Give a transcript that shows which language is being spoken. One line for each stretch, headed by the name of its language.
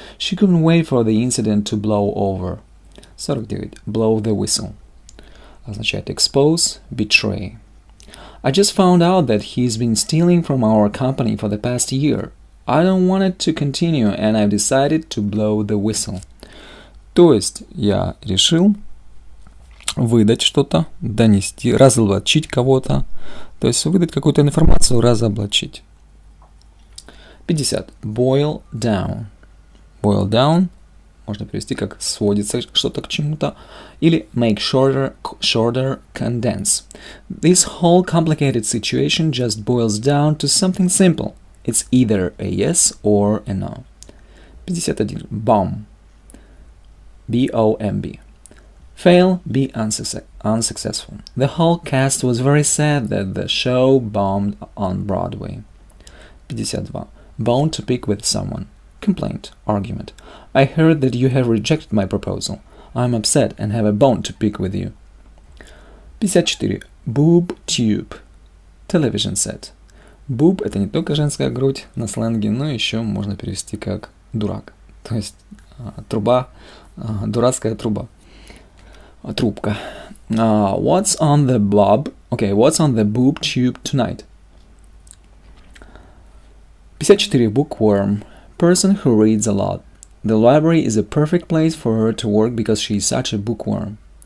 English: She couldn't wait for the incident to blow over. 49. Blow the whistle.
Russian: Означает
English: expose, betray. I just found out that he's been stealing from our company for the past year. I don't want it to continue and I've decided to blow the whistle.
Russian: То есть я решил выдать что-то, донести, разоблачить кого-то. То есть выдать какую-то информацию, разоблачить.
English: 50. Boil down. Boil down
Russian: можно перевести как сводится что-то к чему-то. Или
English: make shorter, condense. This whole complicated situation just boils down to something simple. It's either a yes or a no. 51. Bomb. B-O-M-B. Fail, be unsuccessful. The whole cast was very sad that the show bombed on Broadway. 52. Bone to pick with someone. Complaint, argument. I heard that you have rejected my proposal. I'm upset and have a bone to pick with you. 54. Boob tube. Television set.
Russian: Boob — это не только женская грудь на сленге, но еще можно перевести как дурак. То есть труба, дурацкая труба. Трубка.
English: What's on the boob tube tonight? 54. Bookworm. Person who reads a lot. The library is a perfect place for her to work because she is such a bookworm.